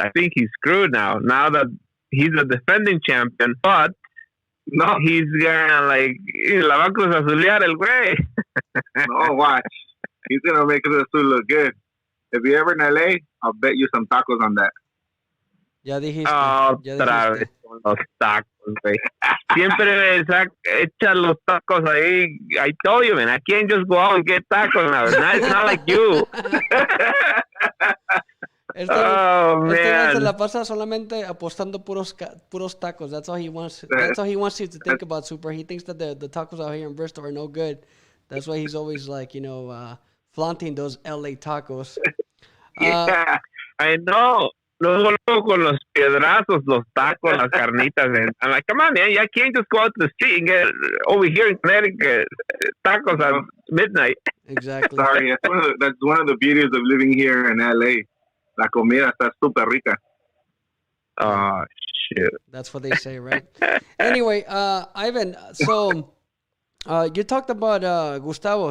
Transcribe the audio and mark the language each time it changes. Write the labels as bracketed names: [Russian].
[English] I think he's screwed now. Now that he's a defending champion, but no, he's gonna la va a Cruz Azulear el güey. No, watch. He's gonna make Cruz Azul look good. If you're ever in LA, I'll bet you some tacos on that. [Spanish] Ya dijiste. Otra vez con los tacos, güey. Siempre echa los tacos ahí. [English] I told you, man, I can't just go out and get tacos now. It's not like you. [Spanish] Man. Se la pasa solamente apostando puros tacos. That's all he wants. [English] That's all he wants you to think about, Super. He thinks that the tacos out here in Bristol are no good. That's why he's always flaunting those LA tacos. Yeah, I know. [Spanish] Luego con los piedrazos, los tacos, las carnitas. [English] And I'm like, come on, man, I can't just go out to the street and get over here in Connecticut tacos at midnight. Exactly. Sorry, that's one of the beauties of living here in LA. [Spanish] La comida está super rica. [English] Oh, shit. That's what they say, right? Anyway, Ivan, so you talked about Gustavo.